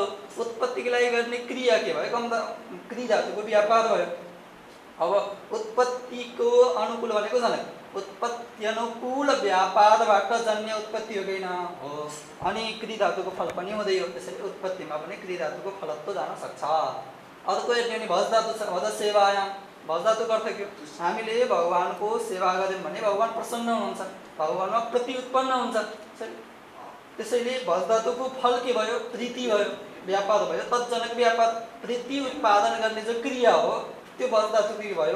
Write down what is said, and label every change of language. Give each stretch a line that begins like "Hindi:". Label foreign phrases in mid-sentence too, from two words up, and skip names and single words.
Nepali: उत्पत्तिको लागि गर्ने क्रिया के भयो? गम क्री धातुको व्यापार भयो। अब उत्पत्तिको अनुकूल भनेको जाने, उत्पत्ति अनुकूल व्यापारबाट जन्य उत्पत्ति हो कि होइन? हो। अनि क्री धातुको फल पनि हुँदै हो। त्यसैले उत्पत्तिमा पनि क्री धातुको फलत्व जान सक्छ। अर्को हेर्ने भज धातु छ,
Sanskrit: भज सेवायाम।
Nepali: भज धातुको अर्थ के हो? हामीले भगवानको सेवा गर्यौँ भने भगवान प्रसन्न हुनुहुन्छ, भगवानमा प्रीति उत्पन्न हुन्छ। त्यसैले भज धातुको फल के भयो? प्रीति भयो, व्यापार भयो, तत्जनक व्यापार। प्रीति उत्पादन गर्ने जो क्रिया हो त्यो भज धातुको के भयो?